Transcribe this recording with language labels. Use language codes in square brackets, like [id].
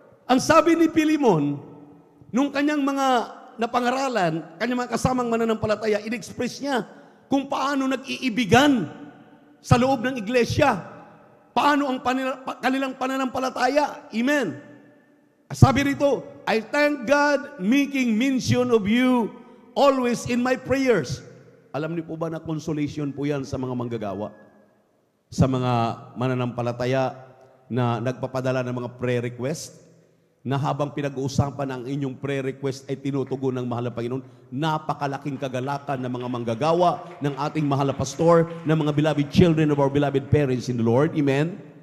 [tl] Ang sabi ni Pilimon, nung kanyang mga napangaralan, kanyang mga kasamang mananampalataya, in-express niya kung paano nag-iibigan sa loob ng iglesia. Paano ang kanilang pananampalataya. Amen. Sabi rito, [en] I thank God making mention of you always in my prayers. [tl] Alam niyo po ba na consolation po yan sa mga manggagawa? Sa mga mananampalataya na nagpapadala ng mga prayer request, na habang pinag-uusapan ang inyong prayer request ay tinutugon ng mahal na Panginoon, napakalaking kagalakan ng mga manggagawa, ng ating mahal na pastor, ng mga [en] beloved children of our beloved parents in the Lord. [tl] Amen?